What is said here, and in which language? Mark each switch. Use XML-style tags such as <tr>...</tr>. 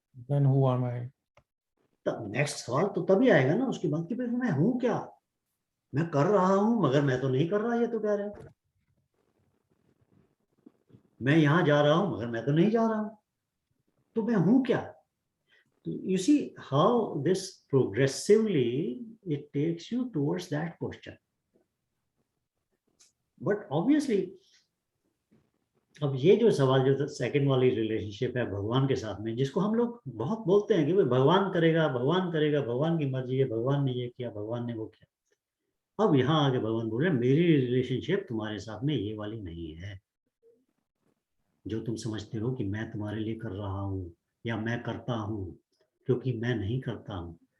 <en>Then who am I?</en> <hi>तब next सवाल तो तभी आएगा ना उसके बाद कि फिर मैं हूँ क्या, मैं कर रहा हूँ मगर मैं तो नहीं कर रहा, ये तो कह रहे हैं मैं यहाँ जा रहा हूँ मगर मैं तो नहीं जा रहा हूँ, तो मैं हूँ क्या।</hi> <en>तो you see how this progressively it takes you towards that question.</en> <hi>But obviously अब ये जो सवाल जो सेकंड वाली रिलेशनशिप है भगवान के साथ में, जिसको हम लोग बहुत बोलते हैं कि भाई भगवान करेगा, भगवान करेगा, भगवान की मर्जी है, भगवान ने ये किया, भगवान ने वो किया। अब यहाँ आगे भगवान बोल रहे हैं मेरी रिलेशनशिप तुम्हारे साथ में ये वाली नहीं है जो तुम समझते हो कि मैं तुम्हारे लिए कर रहा हूँ या मैं करता हूँ, क्योंकि मैं नहीं करता हूँ।</hi>